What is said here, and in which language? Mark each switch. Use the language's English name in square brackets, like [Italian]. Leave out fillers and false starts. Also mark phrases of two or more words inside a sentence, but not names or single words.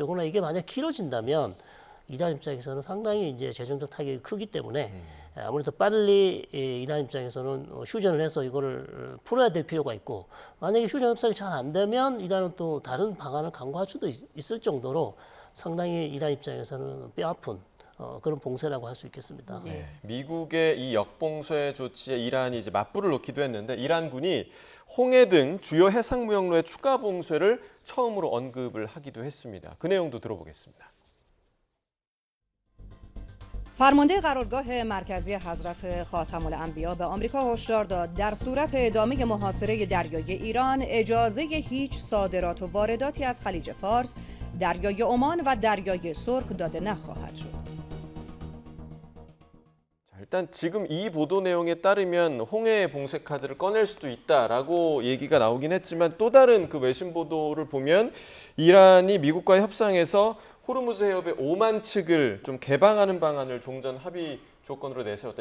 [Korean] 그러나 이게 만약 길어진다면 이란 입장에서는 상당히 이제 재정적 타격이 크기 때문에 아무래도 빨리 이란 입장에서는 휴전을 해서 이거를 풀어야 될 필요가 있고 만약에 휴전 협상이 잘 안 되면 이란은 또 다른 방안을 강구할 수도 있을 정도로 상당히 이란 입장에서는 뼈아픈 그런 봉쇄라고 할 수 있겠습니다. 네, 미국의 이 역봉쇄 조치에 이란이 이제 맞불을 놓기도 했는데 이란군이 홍해 등 주요 해상 무역로의 추가 봉쇄를 처음으로 언급을 하기도 했습니다. 그 내용도 들어보겠습니다. [Persian] فرمانده قرارگاه مرکزی حضرت خاتم الانبیا به آمریکا هشدار داد در صورت ادامه محاصره دریای ایران اجازه هیچ صادرات و وارداتی از خلیج فارس، دریای عمان و دریای سرخ داده نخواهد شد. [Korean] 일단 지금 이 보도 내용에 따르면 홍해 봉쇄 카드를 꺼낼 수도 있다라고 얘기가 나오긴 했지만 또 다른 그 외신 보도를 보면 이란이 미국과 협상해서 호르무즈 해협의 오만 측을 좀 개방하는 방안을 종전 합의 조건으로 내세웠다.